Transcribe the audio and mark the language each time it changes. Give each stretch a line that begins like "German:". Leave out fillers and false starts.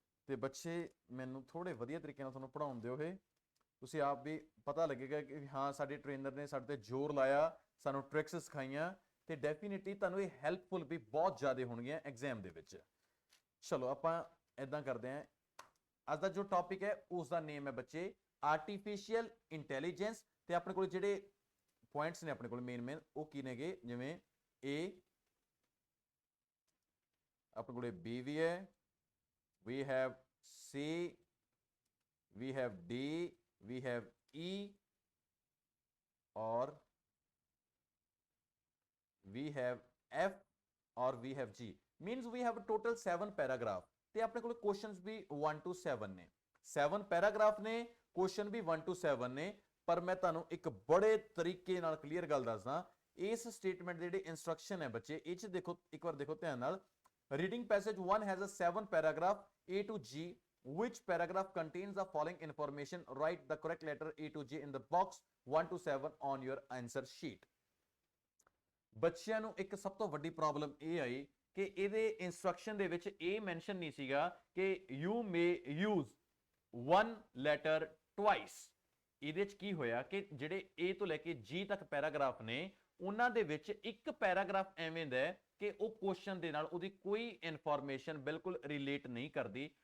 Punjabi: ਤੇ ਬੱਚੇ ਮੈਨੂੰ ਥੋੜੇ ਵਧੀਆ ਤਰੀਕੇ ਨਾਲ ਤੁਹਾਨੂੰ ਪੜਾਉਣ ਦਿਓ ਇਹ ਤੁਸੀਂ ਆਪ ਵੀ ਪਤਾ ਲੱਗੇਗਾ ਕਿ ਹਾਂ ਸਾਡੇ ਟ੍ਰੇਨਰ ਨੇ ਸਾਡੇ ਤੇ ਜ਼ੋਰ ਲਾਇਆ, ਸਾਨੂੰ ਟ੍ਰਿਕਸ ਸਿਖਾਈਆਂ ਤੇ ਡੈਫੀਨਿਟਲੀ ਤੁਹਾਨੂੰ ਇਹ ਹੈਲਪਫੁਲ ਵੀ ਬਹੁਤ ਜ਼ਿਆਦਾ ਹੋਣਗੀਆਂ ਐਗਜ਼ਾਮ ਦੇ ਵਿੱਚ। ਚਲੋ ਆਪਾਂ ਇਦਾਂ ਕਰਦੇ ਹਾਂ, ਅੱਜ ਦਾ ਜੋ ਟੌਪਿਕ ਹੈ ਉਸ ਦਾ ਨੇਮ ਹੈ ਬੱਚੇ ਆਰਟੀਫੀਸ਼ੀਅਲ ਇੰਟੈਲੀਜੈਂਸ। ਤੇ ਆਪਣੇ ਕੋਲ ਜਿਹੜੇ ਪੁਆਇੰਟਸ ਨੇ ਆਪਣੇ ਕੋਲ ਮੇਨ ਉਹ ਕੀ ਨੇਗੇ, ਜਿਵੇਂ A ਆਪਣੇ ਕੋਲ B ਵੀ ਹੈ,
English: we have C, we have D, we have E or we have F or we have G, means we have total 7 paragraph
Punjabi: ਤੇ ਆਪਣੇ ਕੋਲ ਕੁਐਸਚਨਸ ਵੀ 1 to 7 ਨੇ। 7 ਪੈਰਾਗ੍ਰਾਫ ਨੇ, ਕੁਐਸਚਨ ਵੀ 1 to 7 ਨੇ। ਪਰ ਮੈਂ ਤੁਹਾਨੂੰ ਇੱਕ ਬੜੇ ਤਰੀਕੇ ਨਾਲ ਕਲੀਅਰ ਗੱਲ ਦੱਸਦਾ, ਇਸ ਸਟੇਟਮੈਂਟ ਦੇ ਜਿਹੜੇ ਇਨਸਟਰਕਸ਼ਨ ਹੈ ਬੱਚੇ ਇਹ ਚ ਦੇਖੋ, ਇੱਕ ਵਾਰ ਦੇਖੋ ਧਿਆਨ ਨਾਲ।
English: Reading passage 1 has a 7 paragraph A to G. Which paragraph contains the following information? Write the correct letter A to G in the box 1 to 7 on your answer sheet.
Punjabi: ਬੱਚਿਆਂ ਨੂੰ ਇੱਕ ਸਭ ਤੋਂ ਵੱਡੀ ਪ੍ਰੋਬਲਮ ਇਹ ਆਈ ਕਿ ਇਹਦੇ ਇਨਸਟਰਕਸ਼ਨ ਦੇ ਵਿੱਚ ਇਹ ਮੈਂਸ਼ਨ ਨਹੀਂ ਸੀਗਾ ਕਿ
English: you may use one letter twice।
Punjabi: ਇਹਦੇ ਚ ਕੀ ਹੋਇਆ ਕਿ ਜਿਹੜੇ A ਤੋਂ ਲੈ ਕੇ G ਤੱਕ ਪੈਰਾਗ੍ਰਾਫ ਨੇ ਉਹਨਾਂ ਦੇ ਵਿੱਚ ਇੱਕ ਪੈਰਾਗ੍ਰਾਫ ਐਵੇਂ ਦਾ ਹੈ ਕਿ ਉਹ ਕੁਐਸਚਨ ਦੇ ਨਾਲ ਉਹਦੀ ਕੋਈ ਇਨਫੋਰਮੇਸ਼ਨ ਬਿਲਕੁਲ ਰਿਲੇਟ ਨਹੀਂ ਕਰਦੀ।